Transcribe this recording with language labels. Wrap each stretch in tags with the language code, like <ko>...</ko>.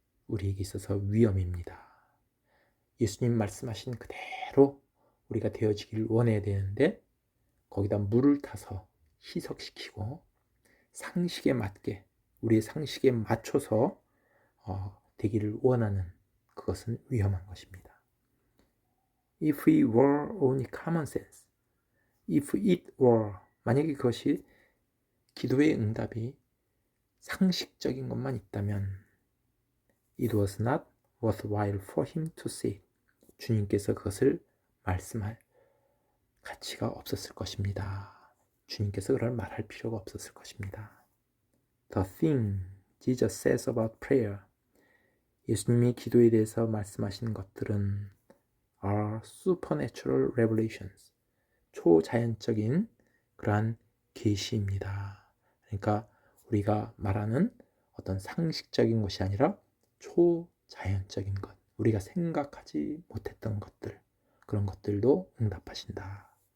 <ko>우리에게 있어서 위험입니다. 예수님 말씀하신 그대로 우리가 되어지길 원해야 되는데 거기다 물을 타서 희석시키고 상식에 맞게 우리의 상식에 맞춰서 되기를 원하는 그것은 위험한 것입니다.</ko> <en>If it were only common sense, if it were</en> <ko>만약에 그것이 기도의 응답이 상식적인 것만 있다면</ko> <en>it was not worthwhile for him to say it.</en> <ko>주님께서 그것을 말씀할 가치가 없었을 것입니다. 주님께서 그걸 말할 필요가 없었을 것입니다.</ko> <en>The thing Jesus says about prayer.</en> <ko>예수님이 기도에 대해서 말씀하신 것들은</ko> <en>are supernatural revelations.</en> <ko>초자연적인 그러한 계시입니다. 그러니까 우리가 말하는 어떤 상식적인 것이 아니라 초자연적인 것, 우리가 생각하지 못했던 것들, 그런 것들도 응답하신다.</ko>